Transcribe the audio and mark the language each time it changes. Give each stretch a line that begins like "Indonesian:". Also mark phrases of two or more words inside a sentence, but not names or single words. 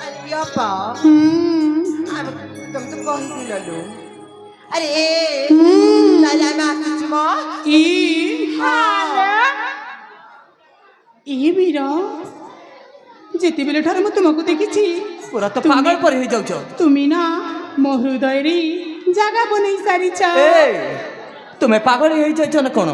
Odia: apa? Kamu tuh kau ini lalu. Adik, salam aku cuma. ଏ ବୀର ଯେତେବେଳେ ଠାରୁ ମୁଁ ତୁମକୁ ଦେଖିଛି ପୁରା ତ ପାଗଳ ପରି ହେଇଯାଉଛ। ତୁମେ ନା ମୋ ହୃଦୟରେ ଜାଗା ବନେଇ ସାରିଛ। ଏ ତୁମେ ପାଗଳ ହେଇଯାଇଛ ନା କ'ଣ?